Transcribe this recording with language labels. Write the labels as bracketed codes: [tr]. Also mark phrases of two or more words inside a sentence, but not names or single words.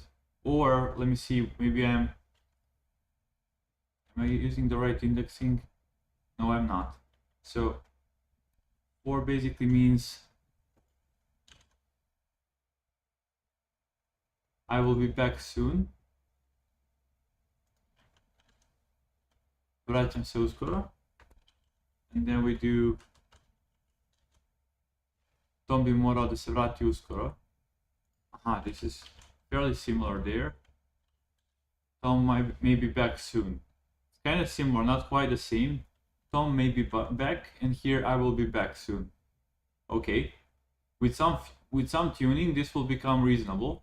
[en] Or let me see, maybe am I using the right indexing? No, I'm not. So 4 basically means I will be back soon. [sr] Vraćam se uskoro. [en] And then we do [sr] Tom bi morao da se vrati uskoro. [en] Aha, this is fairly similar there. Tom may be back soon. It's kind of similar, not quite the same. Tom may be back, and here I will be back soon. Okay, with some tuning, this will become reasonable.